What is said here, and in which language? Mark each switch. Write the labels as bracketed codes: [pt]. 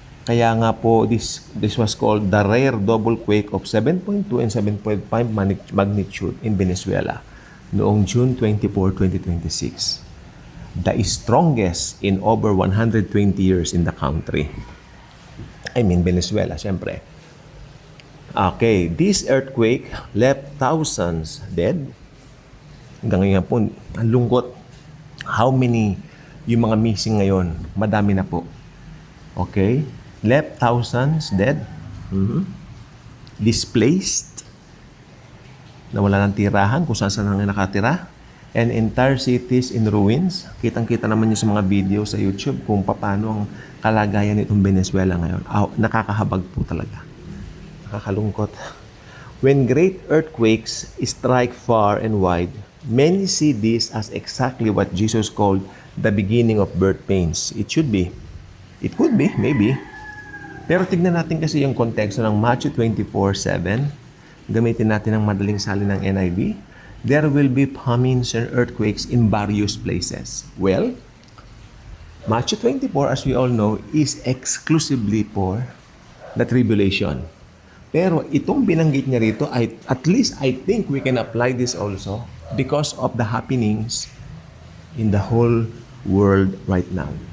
[tl] Kaya nga po, [en] this was called the rare double quake of 7.2 and 7.5 magnitude in Venezuela noong June 24, 2026. The strongest in over 120 years in the country. I mean, Venezuela, syempre. Okay, this earthquake left thousands dead. [tl] Hanggang ngayon po, ang lungkot. [en] How many [tl] yung mga missing ngayon? Madami na po. Okay? [en] Left thousands dead. Displaced. [tl] nawala ng tirahan kung saan saan nga nakatira, [en] and entire cities in ruins. [tl] Kitang-kita naman niyo sa mga video sa YouTube kung paano ang kalagayan nitong Venezuela ngayon. Nakakahabag po talaga. Nakakalungkot. [en] When great earthquakes strike far and wide, many see this as exactly what Jesus called the beginning of birth pains. It should be. It could be, maybe. [tl] Pero tignan natin kasi yung konteksto ng Matthew 24:7. Gamitin natin ang madaling salin ng NIV. [en] There will be famines and earthquakes in various places. Well, Matthew 24, as we all know, is exclusively for the tribulation. [tl] Pero itong binanggit niya rito, [en] at least I think we can apply this also because of the happenings in the whole world right now.